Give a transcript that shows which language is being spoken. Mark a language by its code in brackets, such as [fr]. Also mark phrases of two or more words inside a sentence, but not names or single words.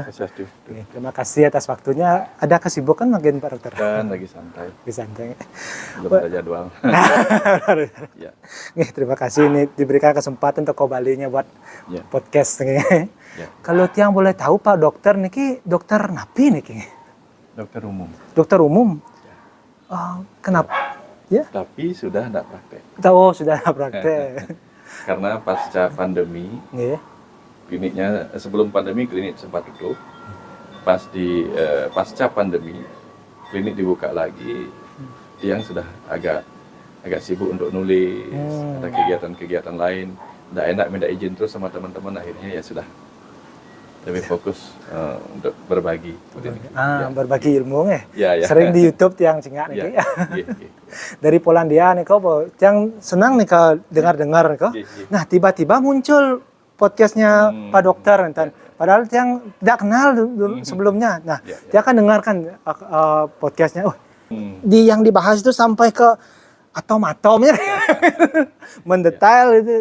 [id] Swastiastu. Terima kasih atas waktunya. Ada kesibukan mungkin Pak Dokter? Dan lagi santai. Lagi santai. Belum ada jadwal. Ya. Terima kasih ini diberikan kesempatan Toko Balinya buat podcast. Ya. Kalau tiang boleh tahu Pak Dokter niki dokter [ban] napi niki? [id] Dokter umum. Dokter umum. Kenapa? Ya. Tapi sudah tidak praktek. Tahu sudah praktek. Karena pasca pandemi, kliniknya sebelum pandemi klinik sempat tutup. Pasca pandemi, klinik dibuka lagi. Tiang sudah agak sibuk untuk nulis, ada kegiatan-kegiatan lain. Tidak enak minta izin terus sama teman-teman, akhirnya ya sudah lebih fokus untuk berbagi. Berbagi ilmu ya. Sering di YouTube [ban] tiang cingak [id] nih. Dari Polandia nih kok, tiang senang nih kau dengar kok. Nah tiba-tiba muncul podcastnya Pak Dokter enten. Padahal tiang tidak kenal dulu sebelumnya. Nah dia akan dengarkan podcastnya. Yang dibahas itu sampai ke atom-atomnya, mendetail itu.